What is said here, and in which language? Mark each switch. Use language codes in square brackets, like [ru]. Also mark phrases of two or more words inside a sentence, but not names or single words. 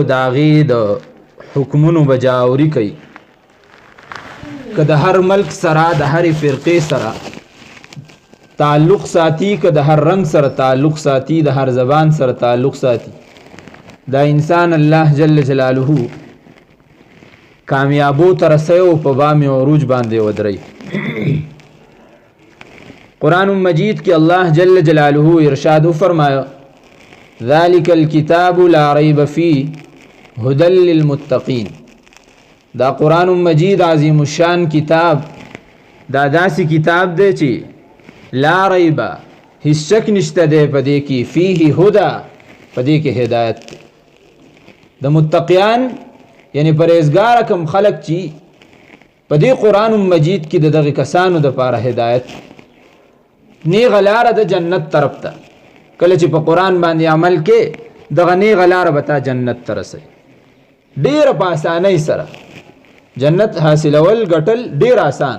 [ps] د هغې د حکمونو بجاوري کوي، که د هر ملک سره د هرې فرقې سره تعلق ساتي، که د هر رنگ سره تعلق ساتي، د هر زبان سره تعلق ساتي، دا انسان [ar] الله جل جلاله [ps] کامیابو ته رسوي او په بام عروج باندې ودروي. قرآن مجید کې [ar] الله جل جلاله [ps] ارشاد فرمایا: [ar] ذلك الكتاب لا ريب فيه هدى للمتقين. [ps] دا قرآن مجید عظیم الشان کتاب دا داسې کتاب دی چې [ar] لا ریب [ps] هیڅ شک نشته دی پدې کې، [ar] فيه هدى [ps] پدې کې هدایت دی. د متقیان یعنی پرهیزګار کم خلق چې پدې قرآن مجید کې دغه کسانو د پاره هدایت نیغه لاره د جنت طرف ته. کله چې په قرآن باندې عمل کې دغه نیغه لاره به تا جنت ته رسوي، ډېره په اسانۍ سره جنت حاصلول ګټل ډېر آسان.